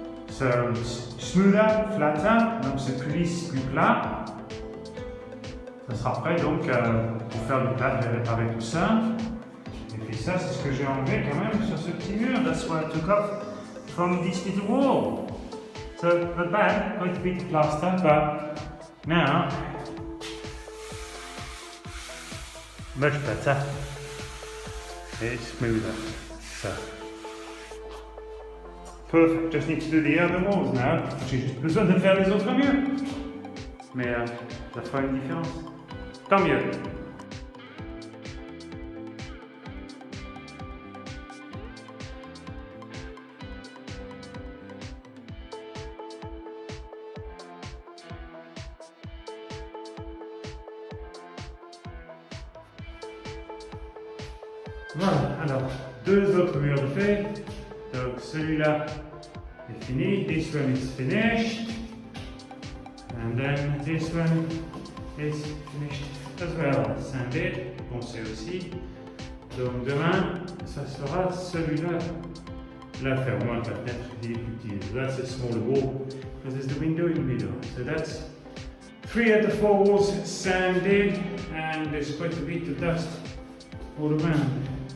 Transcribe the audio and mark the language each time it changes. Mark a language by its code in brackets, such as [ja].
[en] So, smoother, flatter, [fr] donc c'est plus lisse, plus plat. Ça sera prêt donc pour faire le plat et réparer tout ça. Et puis ça, c'est ce que j'ai enlevé quand même sur ce petit mur. [en] That's what I took off from this little wall. So, not bad, quite a bit of plaster, but now, much better. It's smoother. So. Perfect, just need to do the other walls now. [fr] J'ai juste besoin de faire les autres murs. Mais ça fera une différence. Tant mieux. Voilà, alors, deux autres murs de fait. Donc celui-là est fini, [en] this one is finished, and then this one is finished as well. [fr] Sanded, poncé aussi. Donc demain, ça sera celui-là Là, ferme-moi ta fenêtre, il est plus petit. [en] That's a smaller wall, because there's the window in the middle. So that's 3 of the 4 walls sanded, and there's quite a bit of dust all around.